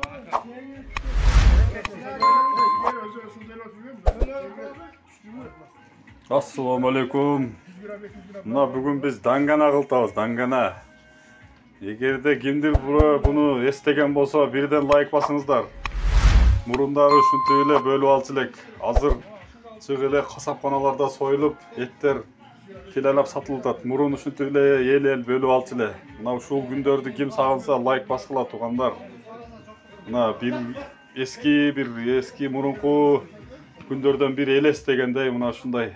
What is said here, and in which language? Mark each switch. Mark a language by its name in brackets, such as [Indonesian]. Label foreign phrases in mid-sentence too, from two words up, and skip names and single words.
[Arabic] السلام عليكم. [Kyrgyz] Бүгүн биз дангана кылтабыз, дангана. Эгерде кимдир буну эстеген болсо бирден лайк basыңыздар. Murundары ушинтип эле бөлүп алчу элек. Азыр чыгып эле касапканаларда союлуп, эттер келелеп сатылып атат. Мурун ушинтип эле эл бөлүп алчу эле. Мына ушул күндөрдү ким сагынса лайк баскыла туугандар. Мына бир эски мурунку күндөрдөн бир элестегендей мына ушундай.